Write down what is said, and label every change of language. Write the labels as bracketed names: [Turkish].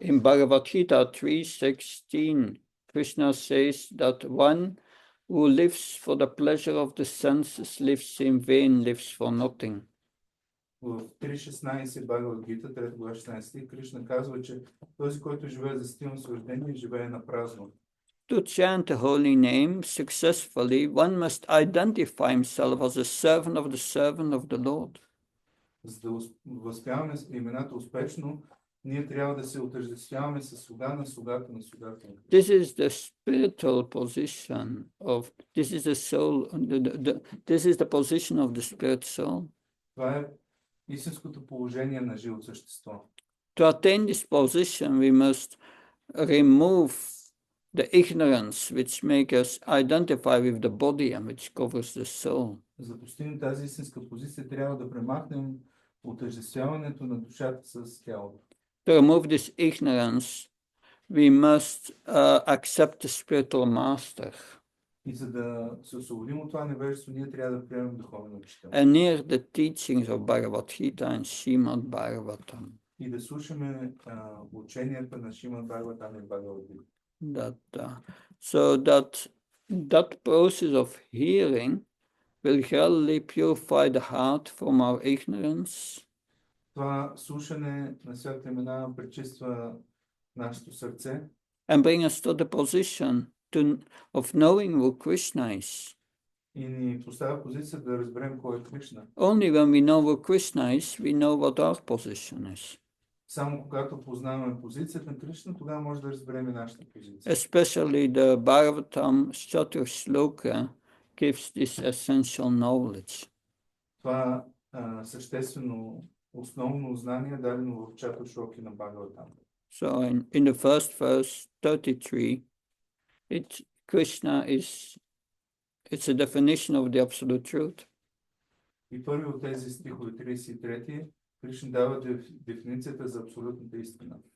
[English] In Bhagavad Gita 3:16, Krishna says that one who lives for the pleasure of the senses lives in vain, lives for nothing. [Bulgarian] В 3.16 Бхагавад Гита, 3 глава 16, Кришна казва, че този, който живее за стилно наслаждение, живее на празно. [English] To chant the holy name successfully, one must identify himself as a servant of the Lord. [Bulgarian] За да възпяваме имената успешно, Ние трябва да се отъждествяваме с слуга на слугата. [English] This is the spiritual position of, this is the soul, this is the position of the spirit soul. [Bulgarian] Това е истинското положение на живо същество. [English] To attain this position, we must remove the ignorance which makes us identify with the body and which covers the soul. [Bulgarian] За да постигнем тази истинска позиция, трябва да премахнем отъждествяването на душата с тялото. [English] To remove this ignorance, we must accept the spiritual master. [Bulgarian] И за да се освободим от това невежество, ние трябва да приемем духовен учител. [English] And near the teachings of Bhagavad Gita and Srimad Bhagavatam. [Bulgarian] И да слушаме ученията на Шримад Бхагаватам и Бхагавад Гита. [English] So that process of hearing will gradually purify the heart from our ignorance. [Bulgarian] Това слушане на святите имена пречиства нашето сърце [English] And bring us to the position of knowing who Krishna is. [Bulgarian] и ни поставя позиция да разберем кой е Кришна. [English] Only when we know who Krishna is, we know what our position is. [Bulgarian] Само когато познаваме позицията на Кришна, тогава може да разберем и нашата позиция. [English] Especially the Bhagavatam Chatur Shloka gives this essential knowledge. [Bulgarian] Това съществено основно знание, дадено в Чатур Шлоки на Бхагаватам. [English] So in the first verse 33, Krishna it's a definition of the absolute truth. [Bulgarian] И първи от тези стихове 33, Кришна дава дефиницията за абсолютната истина.